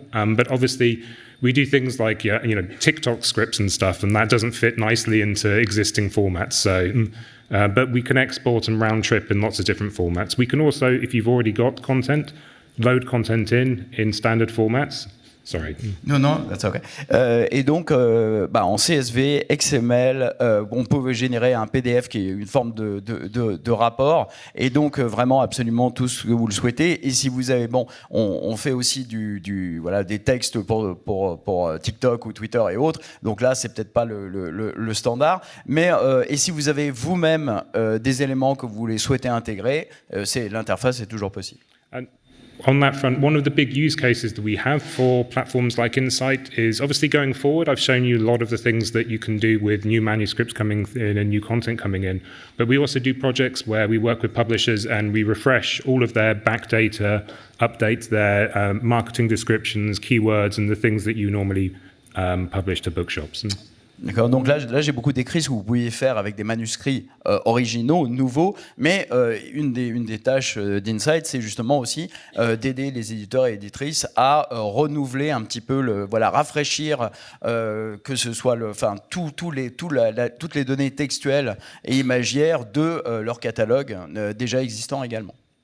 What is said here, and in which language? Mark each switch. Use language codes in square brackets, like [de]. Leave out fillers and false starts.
[en] But obviously, we do things like TikTok scripts and stuff, and that doesn't fit nicely into existing formats. So, but we can export and round trip in lots of different formats. We can also, if you've already got content, load content in standard formats. Sorry. Non, that's okay. [fr] Et donc, en CSV, XML, on peut générer un PDF qui est une forme de rapport, et donc vraiment absolument tout ce que vous le souhaitez. Et si vous avez, on fait aussi des textes pour TikTok ou Twitter et autres. Donc là, c'est peut-être pas le standard. Mais et si vous avez vous-même des éléments que vous les souhaitez intégrer, l'interface est toujours possible. [en] On that front, one of the big use cases that we have for platforms like Insight is obviously going forward. I've shown you a lot of the things that you can do with new manuscripts coming in and new content coming in. But we also do projects where we work with publishers and we refresh all of their back data, update their marketing descriptions, keywords, and the things that you normally publish to bookshops. [fr] D'accord, donc là j'ai beaucoup décrit ce que vous pouviez faire avec des manuscrits originaux, nouveaux, mais une des tâches d'Insight, c'est justement aussi d'aider les éditeurs et éditrices à renouveler un petit peu, rafraîchir, que ce soit toutes les données textuelles et imagières de leur catalogue déjà existant également.